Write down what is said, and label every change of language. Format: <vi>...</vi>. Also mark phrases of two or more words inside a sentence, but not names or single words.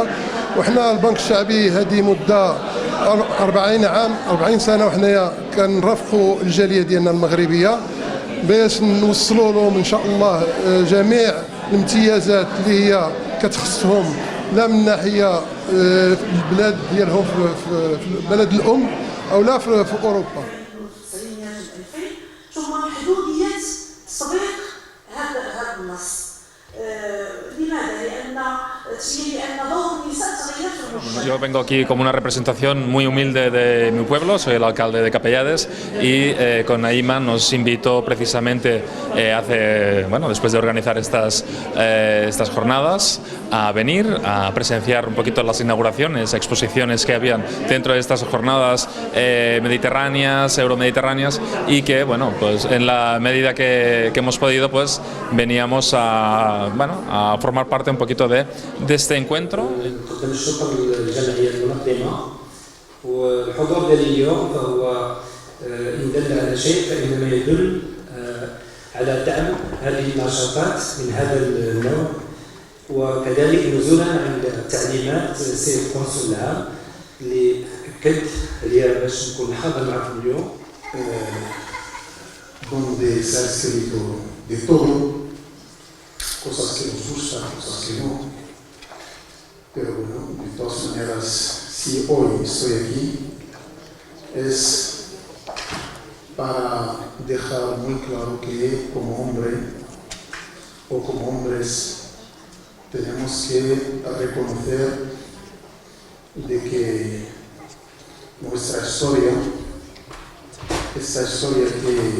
<ar>وحنا البنك الشعبي هذه مده 40 سنه وحنايا كنرافقوا الجاليه ديالنا المغربيه باش نوصلوا لهم ان شاء الله جميع الامتيازات اللي هي كتخصهم، لا من ناحيه البلاد ديالهم في البلد الام او لا في اوروبا. ثم محدوديه تطبيق هذا النص. لماذا؟ لان دور النساء تغير في المجتمع.</ar> <es>Yo vengo aquí como una representación muy humilde de mi pueblo, soy el alcalde de Capellades y con Naima nos invitó precisamente después de organizar estas jornadas a venir a presenciar un poquito las inauguraciones, exposiciones que habían dentro de estas jornadas mediterráneas, euromediterráneas, y que bueno, pues en la medida que hemos podido pues veníamos a formar parte un poquito de este encuentro.</es> <ar>الجمعية المنظمة، والحضور ديالي اليوم فهو إن دل على شيء فإنما يدل على دعم هذه النشاطات من هذا النوع، وكذلك نزولا عند تعليمات السيد القنصل العام اللي أكد عليا باش نكون حاضر معكم اليوم.</ar> <es>donde se ha escrito de todo, cosas que nos gustan, cosas que no. Pero bueno, de todas maneras, si hoy estoy aquí, es para dejar muy claro que como hombre o como hombres tenemos que reconocer de que nuestra historia, esta historia que</es>